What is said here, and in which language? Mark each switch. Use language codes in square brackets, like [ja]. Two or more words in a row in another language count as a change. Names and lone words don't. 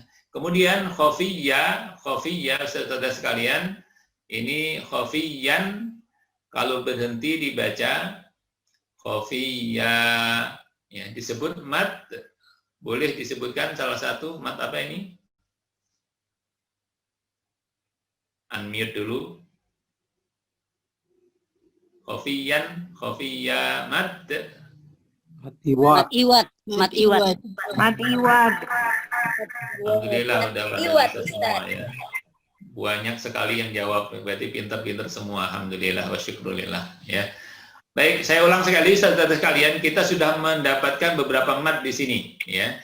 [id] Kemudian khafiyya, saudara sekalian, ini khafiyyan. Kalau berhenti dibaca khafiyya, ya, disebut mad. Boleh disebutkan salah satu mad apa ini? Unmute dulu. Khafiyyan, khafiyya mad. Mat iwat. Alhamdulillah udah pada semua ya. Banyak sekali yang jawab, berarti pintar-pintar semua. [ar] الحمد لله والشكر لله [id] ya. Baik, saya ulang sekali saudara sekalian, kita sudah mendapatkan beberapa mat di sini ya.